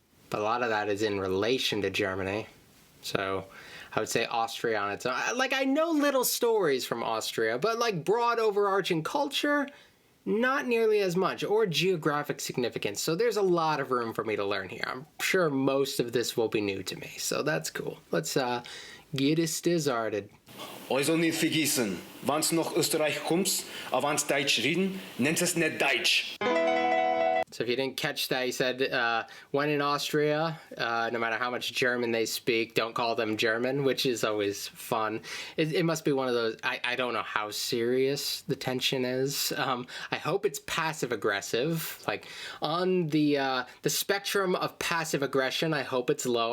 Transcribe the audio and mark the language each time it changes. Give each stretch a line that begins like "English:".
English: But a lot of that is in relation to Germany. So I would say Austria on its own. Like, I know little stories from Austria, but like broad overarching culture, not nearly as much, or geographic significance. So there's a lot of room for me to learn here. I'm sure most of this will be new to me, so that's cool. Let's get it started.
German: Also nicht vergessen, wann's nach Österreich kommst, wann's Deutsch reden, nennt es nicht Deutsch.
English: So if you didn't catch that, he said, when in Austria, no matter how much German they speak, don't call them German, which is always fun. It must be one of those, I don't know how serious the tension is. I hope it's passive-aggressive. Like, on the spectrum of passive aggression, I hope it's low.